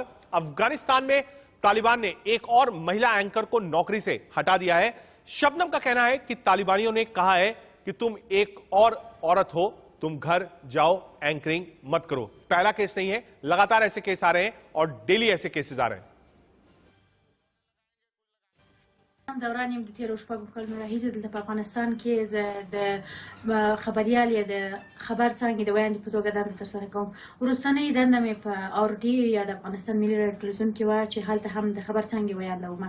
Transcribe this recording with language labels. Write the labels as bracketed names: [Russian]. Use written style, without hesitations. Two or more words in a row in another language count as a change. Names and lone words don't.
[Hindi] अफगानिस्तान में तालिबान ने एक और महिला एंकर को नौकरी से हटा दिया है। शबनम का कहना है कि तालिबानियों ने कहा है कि तुम एक और औरत हो, तुम घर जाओ, एंकरिंग मत करो। पहला केस नहीं है, लगातार ऐसे केस आ रहे हैं और डेली ऐसे केसेस आ रहे हैं। [Pashto] دوران یم د تیرو شپږو کلونو راهیسې دلته په افغانستان کې زه د خبریال یا د خبر څانګې د ویاندې په توګه دنده ترسره کوم. وروستنۍ دنده مې په آرډي یا د افغانستان ملي راډیو ټلویزیون کې وه چې هلته هم د خبر څانګې ویانده وم.